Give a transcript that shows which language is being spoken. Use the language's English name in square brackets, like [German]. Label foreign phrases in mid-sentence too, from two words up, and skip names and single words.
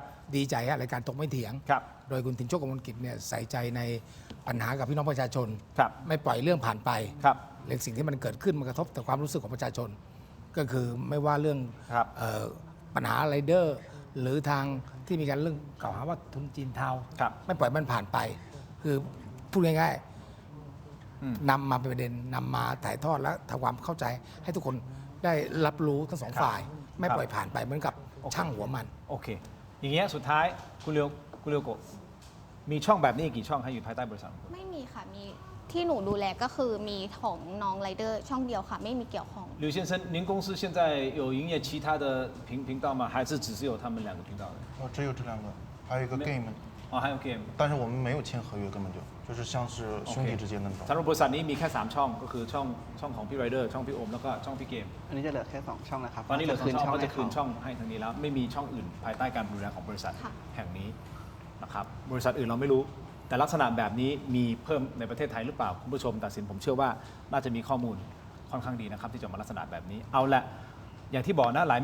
[Thai] ว่าดีใจฮะรายการตกไม่เถียง โดยคุณถิ่นโชคกมลกิจเนี่ยใส่ใจในปัญหากับพี่น้องประชาชน ไม่ปล่อยเรื่องผ่านไปหรือสิ่งที่มันเกิดขึ้นมันกระทบต่อความรู้สึกของประชาชน ก็คือไม่ว่าเรื่องปัญหาไรเดอร์หรือทางที่มีการเรื่องกล่าวหาว่าทุนจีนเทาไม่ปล่อยมันผ่านไป คือพูดง่ายๆนำมาเป็นประเด็นนำมาถ่ายทอดและทำความเข้าใจให้ทุกคนได้รับรู้ทั้งสองฝ่าย ไม่ปล่อยผ่านไปเหมือนกับช่างหัวมัน โอเคอย่างเงี้ยสุดท้ายคุณเรียวโกมีช่องแบบนี้กี่ช่องให้อยู่ภายใต้บริษัท ไม่มีค่ะมีที่หนูดูแลก็คือมีของน้องไรเดอร์ช่องเดียวค่ะไม่มีเกี่ยวข้อง [Chinese] 刘先生您公司现在有营业其他的频道吗还是只是有他们2个频道只有这2个还有一个 game 还有 game 但是我们没有签合约根本就是像是兄弟之间那种 [Thai] สำหรับบริษัทนี้มีแค่3ช่องก็คือช่องของพี่ไรเดอร์ช่องพี่โอมแล้วก็ช่องพี่เกม อันนี้จะเหลือแค่2ช่องนะครับ ตอนนี้เหลือ2ช่องก็จะคืนช่องให้ทางนี้แล้วไม่มีช่องอื่นภายใต้การดูแลของบริษัทแห่งนี้นะครับบริษัทอื่นเราไม่รู้แต่ลักษณะแบบนี้มีเพิ่ม ในประเทศไทยหรือเปล่าคุณผู้ชมตัดสินผมเชื่อว่าน่าจะมีข้อมูลค่อนข้างดีนะครับที่จะมาลักษณะแบบนี้เอาละอย่างที่บอกนะหลาย